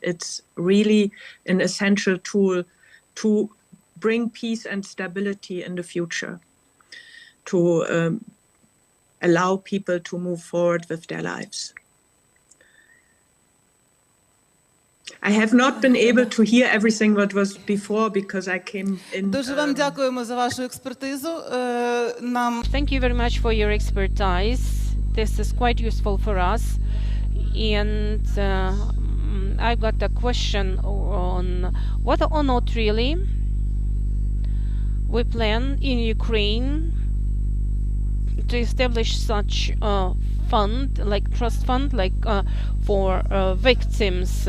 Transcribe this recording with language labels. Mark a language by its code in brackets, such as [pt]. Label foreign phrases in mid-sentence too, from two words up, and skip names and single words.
[en] It's really an essential tool to bring peace and stability in the future, to allow people to move forward with their lives. I have not been able to hear everything what was before because I came in. [uk] Дуже вам дякуємо за вашу експертизу. [en] Thank you very much for your expertise. This is quite useful for us. And I got a question on whether or not really we plan in Ukraine to establish such a fund, like trust fund, like for victims.